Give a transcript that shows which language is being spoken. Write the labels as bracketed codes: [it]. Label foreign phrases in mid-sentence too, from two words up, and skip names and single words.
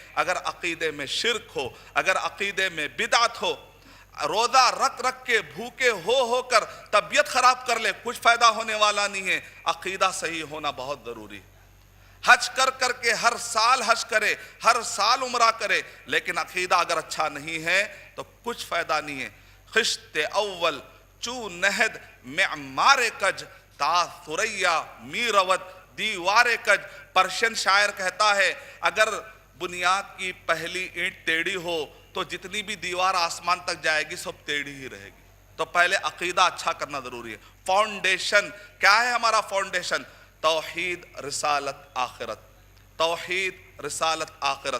[ur] اگر عقیدے میں شرک ہو، اگر عقیدے میں بدعت ہو، روزہ رکھ کے بھوکے ہو کر طبیعت خراب کر لے، کچھ فائدہ ہونے والا نہیں ہے. عقیدہ صحیح ہونا بہت ضروری ہے. حج کر کے ہر سال حج کرے، ہر سال عمرہ کرے، لیکن عقیدہ اگر اچھا نہیں ہے تو کچھ فائدہ نہیں ہے. [fa] خشت اول چو نہد معمار کج تا ثریا می رود دیوار کج. [ur] پرشین شاعر کہتا ہے اگر بنیاد کی پہلی اینٹ ٹیڑھی ہو تو جتنی بھی دیوار آسمان تک جائے گی سب ٹیڑھی ہی رہے گی. تو پہلے عقیدہ اچھا کرنا ضروری ہے. فاؤنڈیشن کیا ہے ہمارا فاؤنڈیشن؟ توحید، رسالت، آخرت. توحید، رسالت، آخرت.